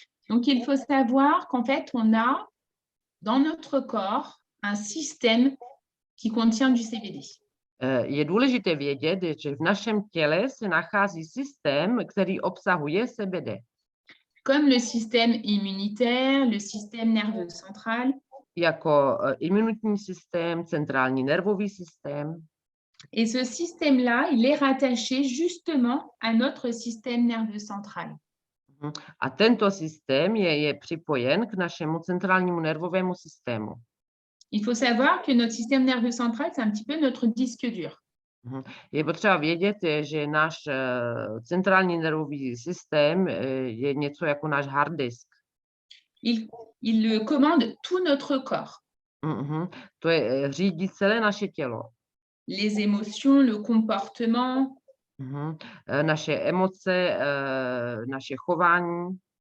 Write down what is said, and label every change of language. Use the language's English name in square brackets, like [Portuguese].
[French] Donc, il faut savoir qu'en fait, on a dans notre corps un système qui contient du CBD. [Czech] Je důležité vědět, že v našem těle se nachází systém, který obsahuje CBD. [French] Comme le système immunitaire, le système nerveux central. [Czech] Jako imunitní systém, centrální nervový systém. [French] Et ce système-là, il est rattaché justement à notre système nerveux central. [Czech] A tento systém je připojen k našemu centrálnímu nervovému systému. [French] Il faut savoir que notre système nerveux central, c'est un petit peu notre disque dur. [Czech] Je potřeba vědět, že náš centrální nervový systém je něco jako náš hard disk. [French] Il commande tout notre corps. [Czech] To je řídí celé naše tělo. [French] Les émotions, le comportement. [Czech] Naše emoce, naše chování,